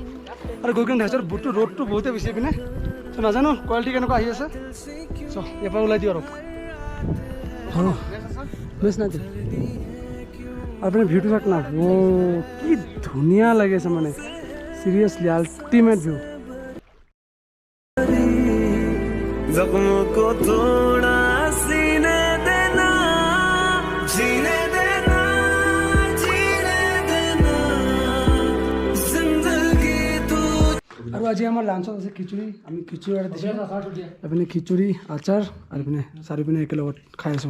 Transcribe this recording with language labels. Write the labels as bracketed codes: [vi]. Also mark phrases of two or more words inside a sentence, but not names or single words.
[as] আৰু গৈ কিনে দেখাইছোঁ ৰ'দটো বহুতে বেছি পিনে, চ' নাজানো কোৱালিটি কেনেকুৱা আহি আছে। চ' ইয়াৰ পৰা ওলাই দিওঁ আৰু বেছ নাই আপুনি ভিউটো চাওক না। কি ধুনীয়া লাগি আছে মানে, [en] seriously ultimate view. [hi] जख्मों को थोड़ा सीने देना, जीने देना, जीने देना जिंदगी तू। [as] আৰু আজি আমাৰ লাঞ্চত আছে খিচুৰি। আমি খিচুৰি এটা দিছোঁ, এইপিনে খিচুৰি আচাৰ, আৰু এইপিনে চাৰিপিনে একেলগত খাই আছোঁ।